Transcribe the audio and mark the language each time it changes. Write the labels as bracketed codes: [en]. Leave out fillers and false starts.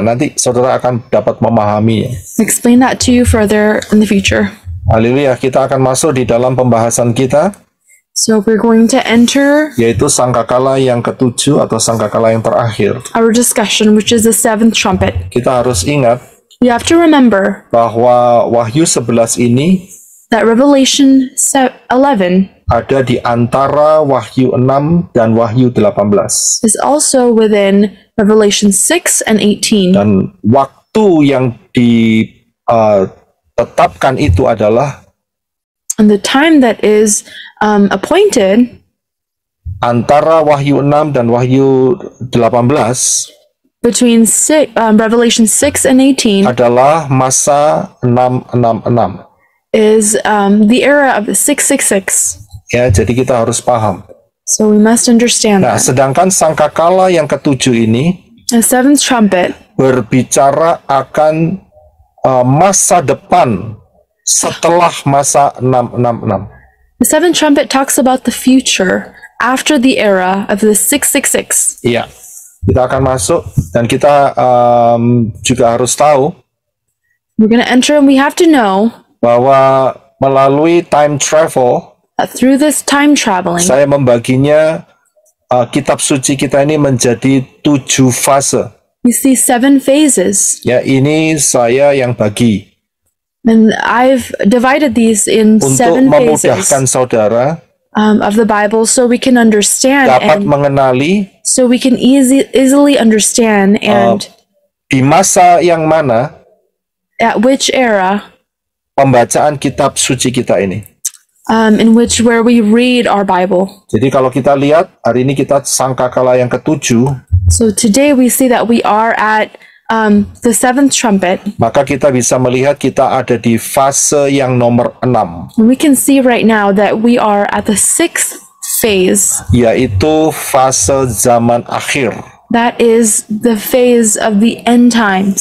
[id] Nanti saudara akan dapat memahaminya. [en] Explain that to you further in the future. [id] Haleluya, kita akan masuk di dalam pembahasan kita, [en] So we're going to enter [id] yaitu sangkakala yang ketujuh atau sangkakala yang terakhir. [en] our discussion, which is the 7th trumpet. [id] Kita harus ingat [en] We have to remember [id] bahwa Wahyu 11 ini [en] that Revelation 11 [id] ada di antara Wahyu 6 dan Wahyu 18. [en] is also within Revelation 6 and 18. [id] Dan waktu yang ditetapkan itu adalah [en] And the time that is appointed [id] antara Wahyu 6 dan Wahyu 18 [en] between Revelation 6 and 18 [id] adalah masa 666. [en] is the era of the 666. [id] Ya, jadi kita harus paham. [en] So we must understand [id] Nah, [en] that. [id] sedangkan sangkakala yang ketujuh ini [en] The 7th trumpet [id] berbicara akan masa depan setelah masa 666. [en] The 7th trumpet talks about the future after the era of the 666. [id] Iya, kita akan masuk dan kita juga harus tahu [en] We're going to enter and we have to know [id] bahwa melalui time travel, [en] through this time traveling, [id] saya membaginya kitab suci kita ini menjadi 7 fase. [en] we see 7 phases. [id] Ya, ini saya yang bagi [en] And I've divided these in [id] untuk [en] 7 [id] memudahkan [en] phases [id] saudara [en] of the Bible so we can understand [id] dapat [en] and [id] mengenali [en] so we can easily understand and [id] di masa yang mana [en] at which era [id] pembacaan kitab suci kita ini. [en] in which where we read our Bible. [id] Jadi kalau kita lihat hari ini kita sangkakala yang ke-7, [en] So today we see that we are at the 7th trumpet. [id] maka kita bisa melihat kita ada di fase yang nomor 6, [en] And we can see right now that we are at the 6th phase. [id] yaitu fase zaman akhir. [en] That is the phase of the end times.